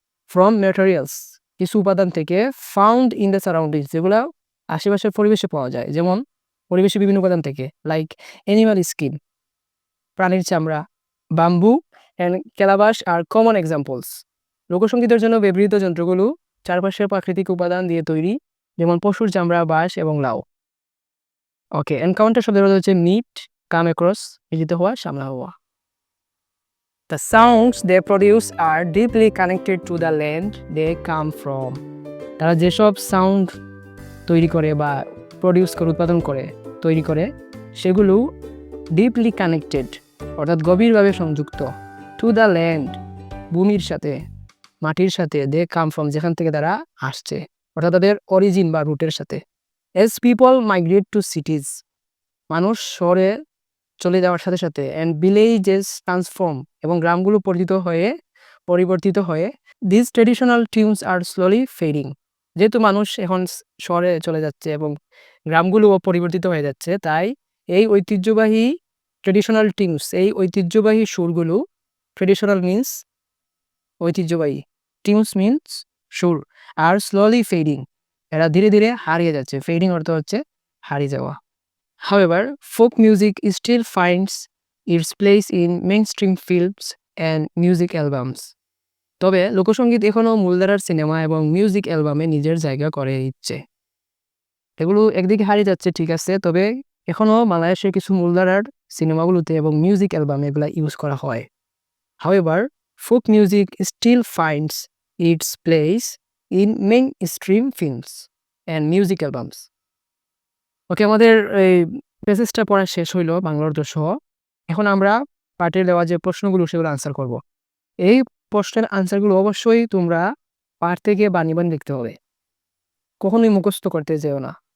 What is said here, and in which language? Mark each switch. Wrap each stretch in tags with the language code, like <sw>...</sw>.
<en>from materials,</en> <bn>কিছু উপাদান থেকে,</bn> <en>found in the surroundings,</en> <bn>যেগুলো আশেপাশের পরিবেশে পাওয়া যায়, যেমন পরিবেশে বিভিন্ন উপাদান থেকে,</bn> <en>like animal skin,</en> <bn>প্রাণীর চামড়া,</bn> <en>Bamboo and calabash are common examples.</en> <bn>লোকসঙ্গীতের জন্য ব্যবহৃত যন্ত্রগুলো চারপাশের প্রাকৃতিক উপাদান দিয়ে তৈরি, যেমন পশুর চামড়া, বাঁশ এবং লাউ। ওকে, এনকাউন্টার শব্দের অর্থ হচ্ছে মিট, কাম অ্যাক্রস, মিলিত হওয়া, সামনা হওয়া।</bn> <en>The sounds they produce are deeply connected to the land they come from.</en> <bn>তারা যেসব সাউন্ড তৈরি করে বা প্রডিউস করে, উৎপাদন করে, তৈরি করে, সেগুলো ডিপলি কানেক্টেড, অর্থাৎ গভীরভাবে সংযুক্ত,</bn> <en>to the land,</en> <bn>ভূমির সাথে, মাটির সাথে,</bn> <en>they come from,</en> <bn>যেখান থেকে তারা আসছে, অর্থাৎ তাদের অরিজিন বা রুটের সাথে।</bn> <en>as people migrate to cities,</en> <bn>মানুষ শহরে চলে যাওয়ার সাথে সাথে,</bn> <en>and villages transform,</en> <bn>এবং গ্রামগুলো পরিবর্তিত হয়ে,</bn> <en>this traditional tunes are slowly fading,</en> <bn>যেহেতু মানুষ এখন শহরে চলে যাচ্ছে এবং গ্রামগুলোও পরিবর্তিত হয়ে যাচ্ছে, তাই এই ঐতিহ্যবাহী ট্রেডিশনাল টিউনস, এই ঐতিহ্যবাহী সুরগুলো, ট্রেডিশনাল মিন্স ঐতিহ্যবাহী, টিউনস মিন্স সুর, আর স্লোলি ফেডিং, এরা ধীরে ধীরে হারিয়ে যাচ্ছে। ফেডিং অর্থ হচ্ছে হারিয়ে যাওয়া।</bn> <en>However, folk music still finds its place in mainstream films and music albums.</en> <bn>তবে লোকসঙ্গীত এখনও মূলধারার সিনেমা এবং মিউজিক অ্যালবামে নিজের জায়গা করে নিচ্ছে। এগুলো একদিকে হারিয়ে যাচ্ছে, ঠিক আছে, তবে এখনও বাংলাদেশের কিছু মূলধারার সিনেমাগুলোতে এবং মিউজিক অ্যালবামে এগুলো ইউজ করা হয়।</bn> <en>However, folk music still finds its place in mainstream films and music albums.</en> <bn>ওকে, আমাদের এই প্যাসেজটা পড়া শেষ হইলো বাংলা অর্থ সহ। এখন আমরা পাঠে দেওয়া যে প্রশ্নগুলো সেগুলো আনসার করব। এই প্রশ্নের আনসারগুলো অবশ্যই তোমরা পাঠ থেকে বানিয়ে বানিয়ে লিখতে হবে, কখনোই মুখস্থ করতে যেও না।</bn>